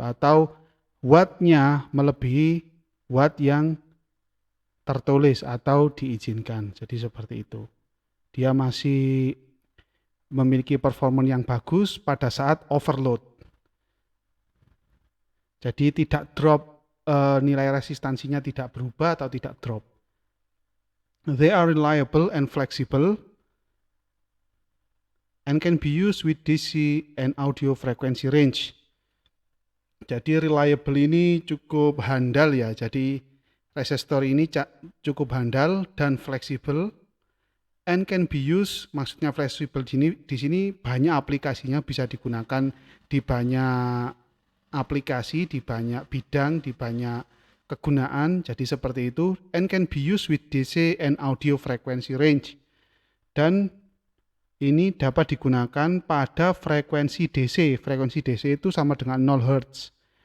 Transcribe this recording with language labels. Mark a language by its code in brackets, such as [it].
[id] Atau wattnya melebihi watt yang tertulis atau diizinkan. Jadi seperti itu. Dia masih memiliki performa yang bagus pada saat overload. Jadi tidak drop, nilai resistansinya tidak berubah atau tidak drop. [en] They are reliable and flexible and can be used with DC and audio frequency range. [id] Jadi reliable ini cukup handal ya. Jadi resistor ini cukup handal dan fleksibel [en] and can be used. [id] Maksudnya fleksibel di sini banyak aplikasinya, bisa digunakan di banyak aplikasi, di banyak bidang, di banyak kegunaan. Jadi seperti itu. [en] And can be used with DC and audio frequency range. [id] Dan ini dapat digunakan pada frekuensi DC. Frekuensi DC itu sama dengan 0 Hz.